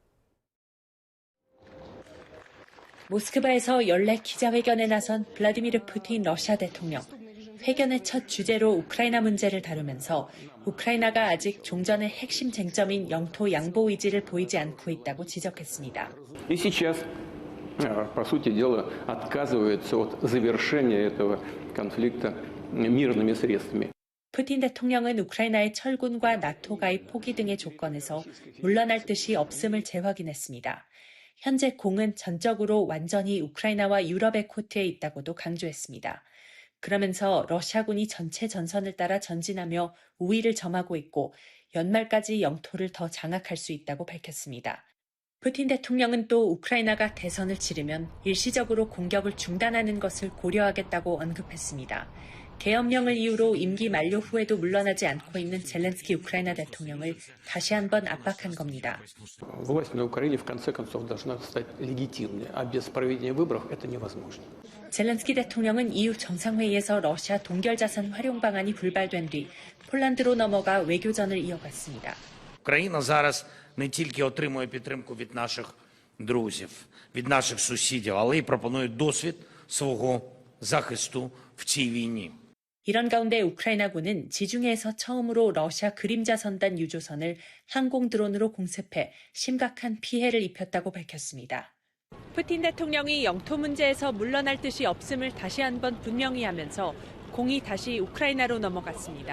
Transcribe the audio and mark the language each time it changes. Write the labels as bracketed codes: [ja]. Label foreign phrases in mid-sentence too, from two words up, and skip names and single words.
[ko] 모스크바에서 연례 기자회견에 나선 블라디미르 푸틴 러시아 대통령. 회견의 첫 주제로 우크라이나 문제를 다루면서 우크라이나가 아직 종전의 핵심 쟁점인 영토 양보 의지를 보이지 않고 있다고 지적했습니다. [ru] по сути дела, отказывается от завершения этого конфликта мирными средствами. [ko] 푸틴 대통령은 우크라이나의 철군과 나토 가입 포기 등의 조건에서 물러날 뜻이 없음을 재확인했습니다. 현재 공은 전적으로 완전히 우크라이나와 유럽의 코트에 있다고도 강조했습니다. 그러면서 러시아군이 전체 전선을 따라 전진하며 우위를 점하고 있고 연말까지 영토를 더 장악할 수 있다고 밝혔습니다. 푸틴 대통령은 또 우크라이나가 대선을 치르면 일시적으로 공격을 중단하는 것을 고려하겠다고 언급했습니다. 계엄령을 이유로 임기 만료 후에도 물러나지 않고 있는 젤렌스키 우크라이나 대통령을 다시 한번 압박한 겁니다. [ru] Власть на Украине в конце концов должна стать легитимной, а без проведения выборов это невозможно. [ko] 젤렌스키 대통령은 EU 정상회의에서 러시아 동결자산 활용 방안이 불발된 뒤 폴란드로 넘어가 외교전을 이어갔습니다. [uk] Україна зараз не тільки отримує підтримку від наших друзів, від наших сусідів, але й пропонує досвід свого захисту в цій війні. [ko] 이런 가운데 우크라이나군은 지중해에서 처음으로 러시아 그림자 선단 유조선을 항공 드론으로 공습해 심각한 피해를 입혔다고 밝혔습니다. 푸틴 대통령이 영토 문제에서 물러날 뜻이 없음을 다시 한번 분명히 하면서 공이 다시 우크라이나로 넘어갔습니다.